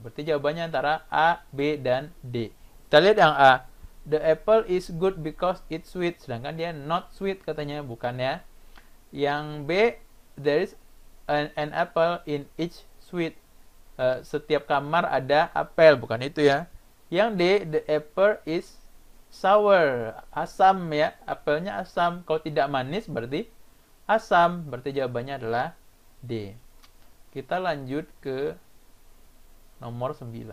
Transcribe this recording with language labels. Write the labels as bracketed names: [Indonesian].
[Indonesian] Berarti jawabannya antara A, B, dan D. Kita lihat yang A. [English] The apple is good because it's sweet. [Indonesian] Sedangkan dia [English] not sweet [Indonesian] katanya. Bukan ya. Yang B, [English] there is an apple in each suite. [Indonesian] Setiap kamar ada apel, bukan itu ya. Yang D, [English] the apple is sour, [Indonesian] asam ya. Apelnya asam. Kalau tidak manis berarti asam. Berarti jawabannya adalah D. Kita lanjut ke nomor 9.